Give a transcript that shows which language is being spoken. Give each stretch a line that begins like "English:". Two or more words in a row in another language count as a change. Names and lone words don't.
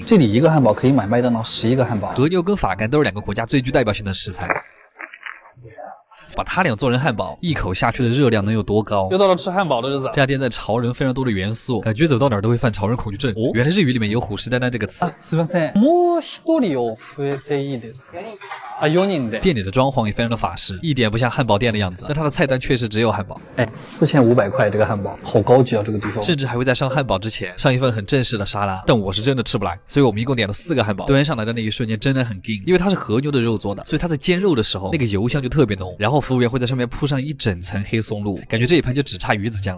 Chinese: 这里一个汉堡可以买麦当劳11个汉堡。和牛跟法肝都是2个国家最具代表性的食材，把它俩做成汉堡，一口下去的热量能有多高？又到了吃汉堡的日子。这家店在潮人非常多的元素，感觉走到哪儿都会犯潮人恐惧症。原来日语里面有虎视眈眈这个词。
Japanese: すみません。もう1人を増えていいですか？4人で。
Chinese: 店里的装潢也非常的法式，一点不像汉堡店的样子，但它的菜单确实只有汉堡。 4500块这个汉堡，好高级啊！这个地方甚至还会在上汉堡之前上一份很正式的沙拉，但我是真的吃不来，所以我们一共点了4个汉堡。端上来的那一瞬间真的很硬，因为它是和牛的肉做的，所以它在煎肉的时候那个油香就特别浓，然后服务员会在上面铺上一整层黑松露，感觉这一盘就只差鱼子酱了。